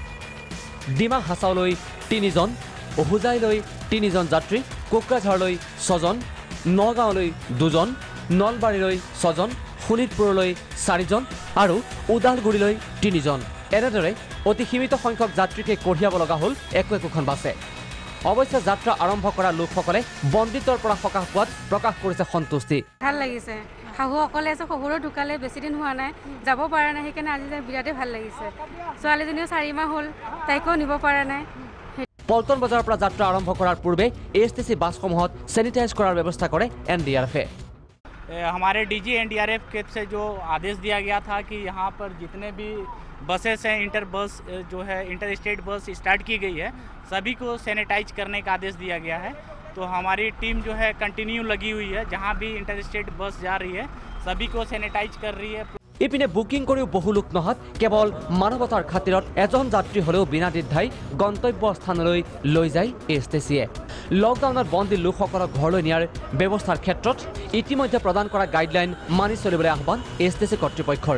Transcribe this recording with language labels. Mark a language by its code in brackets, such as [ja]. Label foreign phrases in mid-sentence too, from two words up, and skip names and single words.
[as] ডিমা হাছাওলৈ ৩জন হোজাইলৈ ৩জন যাত্ৰী কোকৰাঝাৰলৈ ৬জন নগাঁৱলৈ ২জন নলবাৰীলৈ ৬জন শোণিতপুৰলৈ ৪জন আৰু ওদালগুৰিলৈ ৩জন এনেদৰে অতি সীমিত সংখ্যক যাত্ৰীকে কঢ়িয়াব লগা হ'ল একোখন বাছে অৱশ্যে যাত্ৰা আৰম্ভ কৰা লোকসকলে বন্দিত্বৰ পৰা সকাহ পোৱাত প্ৰকাশ কৰিছে সন্তুষ্টি ভাল লাগিছে শাহুসকলে আছে শহুৰো ঢুকালে বেছি দিন হোৱা নাই যাব পৰা নাই সেইকাৰণে আজি বিৰাটেই ভাল লাগিছে ছোৱালীজনীও ৪ মাহ হ'ল তাইকো নিব পৰা নাই পল্টন বজাৰৰ পৰা যাত্ৰা আৰম্ভ কৰাৰ পূৰ্বে এএছটিচি বাছসমূহত চেনিটাইজ কৰাৰ ব্যৱস্থা কৰে এনডিআৰএফে [hi] हमारे डीजी एनडीआरएफ के से जो आदेश दिया गया था कि यहाँ पर जितने भी बसेस हैं [en] inter bus [hi] जो है [en] inter state bus [hi] स्टार्ट की गई है सभी को सैनिटाइज करने का आदेश दिया गया है तो हमारी टीम जो है कंटिन्यू लगी हुई है जहाँ भी [en] inter state bus [hi] जा रही है सभी को सैनिटाइज कर रही है [as] ইপিনে বুকিং কৰিও বহু লোক নহাত কেৱল মানৱতাৰ খাতিৰত এজন যাত্ৰী হলেও বিনা দ্বিধাই গন্তব্য স্থানলৈ লৈ যায় এএছটিচিয়ে লকডাউনত বন্দী লোকসকলক ঘৰলৈ নিয়াৰ ব্যৱস্থাৰ ক্ষেত্ৰত ইতিমধ্যে প্ৰদান কৰা গাইডলাইন মানি চলিবলৈ আহ্বান এএছটিচি কৰ্তৃপক্ষৰ